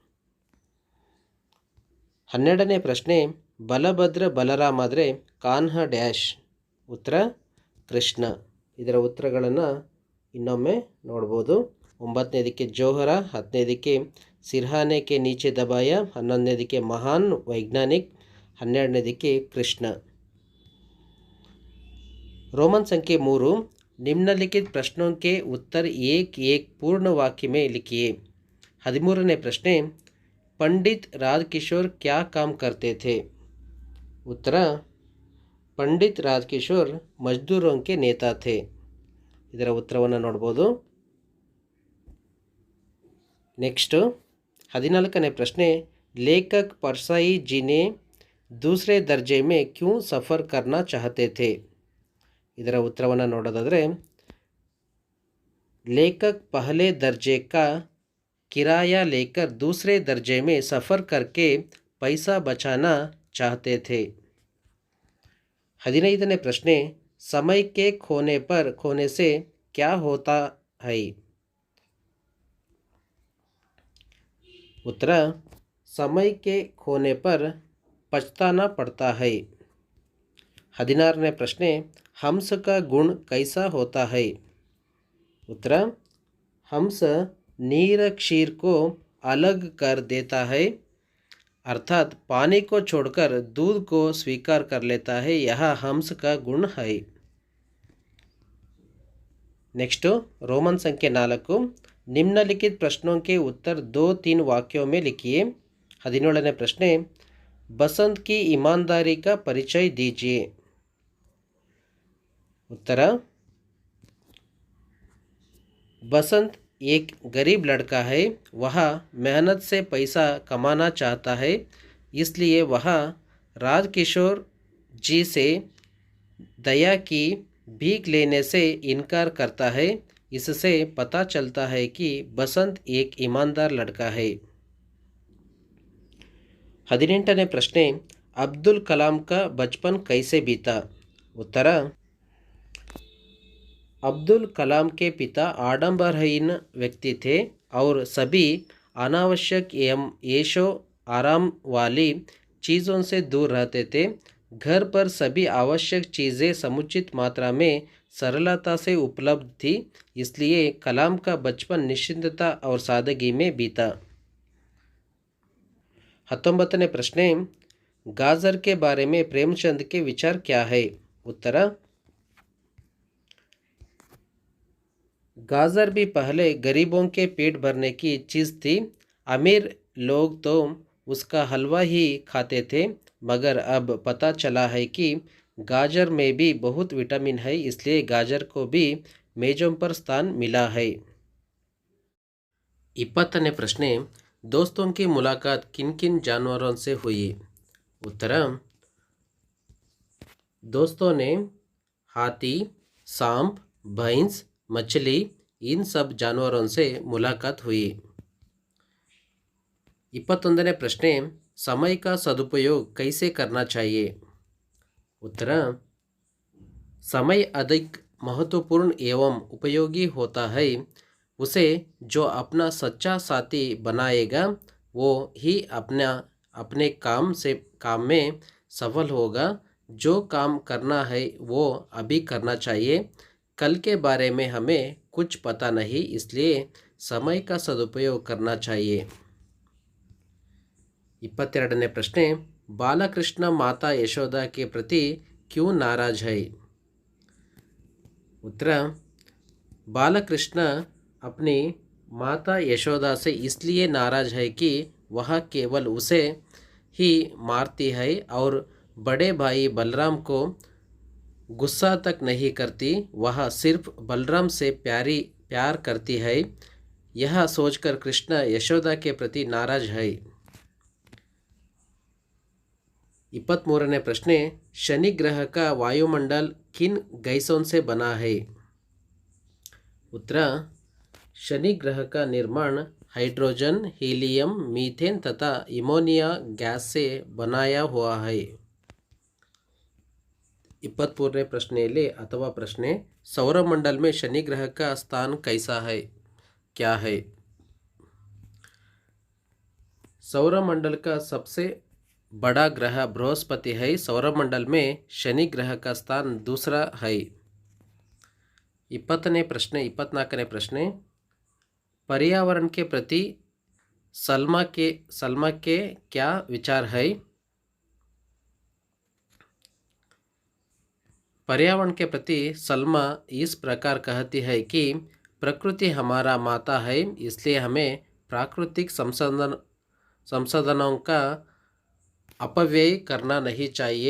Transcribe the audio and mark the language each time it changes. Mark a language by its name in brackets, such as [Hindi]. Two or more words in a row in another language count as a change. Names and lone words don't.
[Kannada] 12ನೇ ಪ್ರಶ್ನೆ, ಬಲಭದ್ರ ಬಲರಾಮ್ ಆದರೆ ಕಾನ್ಹ ಡ್ಯಾಶ್. ಉತ್ತರ ಕೃಷ್ಣ. ಇದರ ಉತ್ತರಗಳನ್ನು ಇನ್ನೊಮ್ಮೆ ನೋಡ್ಬೋದು. 9ನೇದಕ್ಕೆ ಜೋಹರ, 10ನೇದಕ್ಕೆ [Hindi] सिरहाने के नीचे दबाया, [Kannada] 11ನೇದಕ್ಕೆ [Hindi] महान वैज्ञानिक, [Kannada] 12ನೇದಕ್ಕೆ ಕೃಷ್ಣ. [Hindi] रोमन संख्या 3. निम्नलिखित प्रश्नों के उत्तर एक एक पूर्ण वाक्य में लिखिए. [Kannada] 13ನೇ ಪ್ರಶ್ನೆ, [Hindi] पंडित राजकिशोर क्या काम करते थे. उत्तर पंडित राजकिशोर मजदूरों के नेता थे. [Kannada] ಇದರ ಉತ್ತರವನ್ನು ನೋಡ್ಬೋದು. ನೆಕ್ಸ್ಟ್ 14ನೇ ಪ್ರಶ್ನೆ, [Hindi] लेखक परसाई जी ने दूसरे दर्जे में क्यों सफ़र करना चाहते थे. [Kannada] ಇದರ ಉತ್ತರವನ್ನು ನೋಡೋದಾದರೆ, [Hindi] लेखक पहले दर्जे का किराया लेकर दूसरे दर्जे में सफ़र करके पैसा बचाना चाहते थे. [Kannada] 15ನೇ ಪ್ರಶ್ನೆ, [Hindi] समय के खोने से क्या होता है. उत्तर समय के खोने पर पछताना पड़ता है. [Kannada] 16ನೇ ಪ್ರಶ್ನೆ, [Hindi] हंस का गुण कैसा होता है. उत्तर हंस नीर क्षीर को अलग कर देता है, अर्थात पानी को छोड़कर दूध को स्वीकार कर लेता है. यह हंस का गुण है. नेक्स्ट रोमन संख्या 4. निम्नलिखित प्रश्नों के उत्तर 2-3 वाक्यों में लिखिए. [Kannada] 17ನೇ ಪ್ರಶ್ನೆ, [Hindi] बसंत की ईमानदारी का परिचय दीजिए. उत्तर बसंत एक गरीब लड़का है। वह मेहनत से पैसा कमाना चाहता है, इसलिए वह राजकिशोर जी से दया की भीख लेने से इनकार करता है। इससे पता चलता है कि बसंत एक ईमानदार लड़का है। [Kannada] 18ನೇ ಪ್ರಶ್ನೆ, [Hindi] अब्दुल कलाम का बचपन कैसे बीता? उत्तर अब्दुल कलाम के पिता आडंबरहीन व्यक्ति थे और सभी अनावश्यक एवं ऐशो आराम वाली चीज़ों से दूर रहते थे। घर पर सभी आवश्यक चीज़ें समुचित मात्रा में सरलता से उपलब्ध थी, इसलिए कलाम का बचपन निश्चिंतता और सादगी में बीता। [Kannada] 19ನೇ ಪ್ರಶ್ನೆ, [Hindi] गाजर के बारे में प्रेमचंद के विचार क्या है? उत्तर गाजर भी पहले गरीबों के पेट भरने की चीज़ थी। अमीर लोग तो उसका हलवा ही खाते थे, मगर अब पता चला है कि गाजर में भी बहुत विटामिन है, इसलिए गाजर को भी मेजों पर स्थान मिला है। [Kannada] 20ನೇ ಪ್ರಶ್ನೆ, [Hindi] दोस्तों की मुलाकात किन किन जानवरों से हुई? उत्तर दोस्तों ने हाथी, सांप, भैंस, मछली इन सब जानवरों से मुलाकात हुई। [Kannada] 21ನೇ ಪ್ರಶ್ನೆ, [Hindi] समय का सदुपयोग कैसे करना चाहिए? उत्तर समय अधिक महत्वपूर्ण एवं उपयोगी होता है। उसे जो अपना सच्चा साथी बनाएगा वो ही अपने काम में सफल होगा। जो काम करना है वो अभी करना चाहिए, कल के बारे में हमें कुछ पता नहीं, इसलिए समय का सदुपयोग करना चाहिए। [Kannada] 22ನೇ ಪ್ರಶ್ನೆ, [Hindi] बालकृष्ण माता यशोदा के प्रति क्यों नाराज है? उत्तर बालकृष्ण अपनी माता यशोदा से इसलिए नाराज है कि वह केवल उसे ही मारती है और बड़े भाई बलराम को गुस्सा तक नहीं करती। वह सिर्फ बलराम से प्यार करती है। यह सोचकर कृष्ण यशोदा के प्रति नाराज है। [Kannada] 23ನೇ ಪ್ರಶ್ನೆ, [Hindi] शनि ग्रह का वायुमंडल किन गैसों से बना है? उत्तर शनि ग्रह का निर्माण हाइड्रोजन, हीलियम, मीथेन तथा इमोनिया गैस से बनाया हुआ है। [Kannada] 24ನೇ ಪ್ರಶ್ನೆಯಲ್ಲಿ ಅಥವಾ ಪ್ರಶ್ನೆ, [Hindi] सौरमंडल में शनि ग्रह का स्थान कैसा है, क्या है? सौरमंडल का सबसे बड़ा ग्रह बृहस्पति है। सौरमंडल में शनि ग्रह का स्थान दूसरा है। [Kannada] 24ನೇ ಪ್ರಶ್ನೆ, [Hindi] पर्यावरण के प्रति सलमा के क्या विचार है? पर्यावरण के प्रति सलमा इस प्रकार कहती है कि प्रकृति हमारा माता है, इसलिए हमें प्राकृतिक संसाधनों का अपव्यय करना नहीं चाहिए।